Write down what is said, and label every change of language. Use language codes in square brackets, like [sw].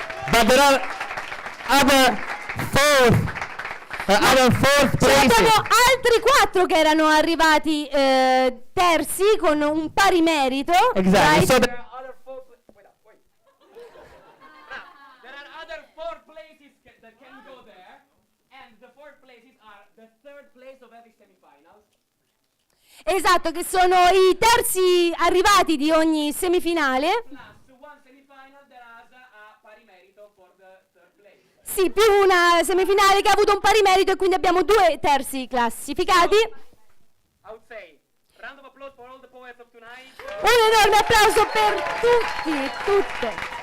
[en] But there are other fourth [it] Ci [en] places. [it] abbiamo altri 4 che erano arrivati terzi con un pari merito. [en] Exactly. right? So there There are other 4 places that can go there, and the 4 places are the 3rd place of every semifinal. [it] Esatto, che sono i terzi arrivati di ogni semifinale. [en] Plus one semifinal that has a pari merito for the 3rd place. [it] Sì, più una semifinale che ha avuto un pari merito e quindi abbiamo 2 terzi classificati. [en] I would say, round of applause for all the poets of tonight. [it] Un enorme applauso per tutti e tutte.